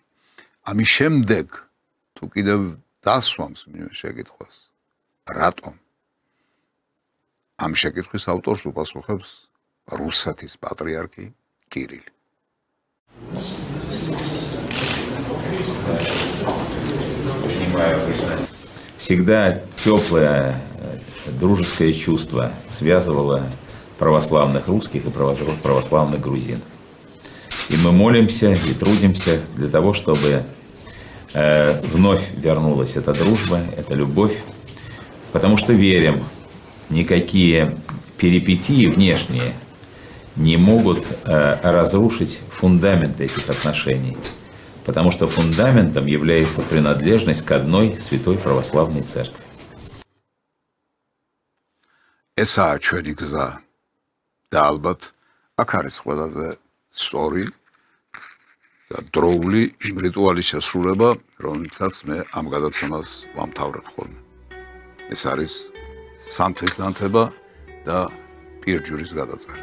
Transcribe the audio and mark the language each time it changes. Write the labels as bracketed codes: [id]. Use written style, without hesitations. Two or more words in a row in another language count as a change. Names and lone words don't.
[ka] ამის შემდეგ თუ კიდევ დასვამს მინიმუმ შეკითხვას, რატომ? ამ შეკითხვის ავტორს უპასუხებს რუსეთის პატრიარქი კირილი. [ru] Всегда теплое дружеское чувство связывало православных русских и православных грузин. И мы молимся и трудимся для того, чтобы вновь вернулась эта дружба, эта любовь, потому что верим, никакие перипетии внешние не могут разрушить фундамент этих отношений, потому что фундаментом является принадлежность к одной святой православной церкви. [ka] ესაა ჩვენი გზა და ალბათ აქ არის ყველაზე სწორი და დროული იმ რიტუალის შესრულება, რომელთაც მე ამ გადაცემას ვამთავრებ ხოლმე. ეს არის სანთლის ნათება და პირჯურის გადაწერა.